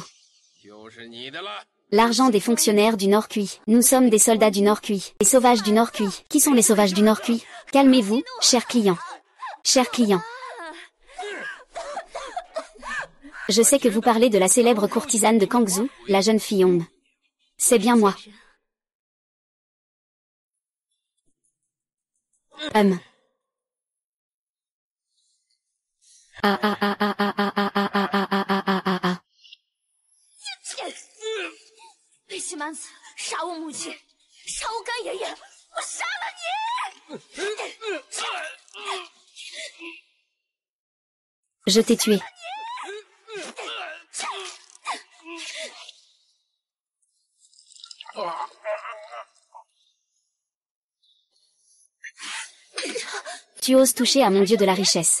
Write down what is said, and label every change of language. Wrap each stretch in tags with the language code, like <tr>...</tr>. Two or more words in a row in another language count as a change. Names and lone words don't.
<fr>L'argent des fonctionnaires du Nord Kui. Nous sommes des soldats du Nord Kui. Les sauvages du Nord Kui. Qui sont les sauvages du Nord Kui? Calmez-vous, chers clients. Chers clients. Je sais que vous parlez de la célèbre courtisane de Kangzhou, la jeune fille Hong. C'est bien moi. Ah ah ah ah ah ah ah ah ah ah ah ah ah ah.</fr> <zh>贝西蛮子，杀我母亲，杀我干爷爷，我杀了你！</zh> <fr>Je t'ai tué. Tu oses toucher à mon dieu de la richesse.</fr>